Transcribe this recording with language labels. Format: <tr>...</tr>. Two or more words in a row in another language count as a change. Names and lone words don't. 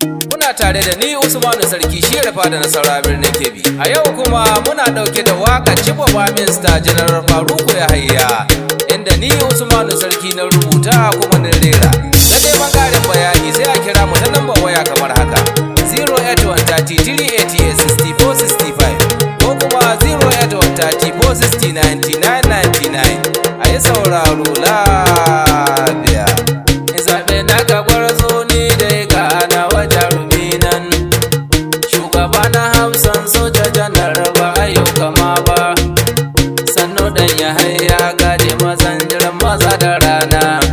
<ha>Kuna tare da ni Usmanu Sarki, shi ya rufa da Nasarawa birnin Kebbi. A yau kuma muna ɗauke da waƙar</ha> <en>Chief of Army Star</en> <ha>General Faruku Yahaya, inda ni Usmanu Sarki na rubuta kuma na rera. Ga neman ƙarin bayani sai a kira mu ta lambar waya kamar haka: zero eight one thirty three eighty eight sixty four sixty five ko kuma zero eight one thirty four sixty ninety nine ninety nine. A yi sauraro lafiya. Zaɓe na ka gwarzo ni dai ga nawa jarumi nan. Shugaba na hafsan soja janar ba a yau kama ba. Sannu ɗan ya haya gade mazan jiran maza da rana.</ha>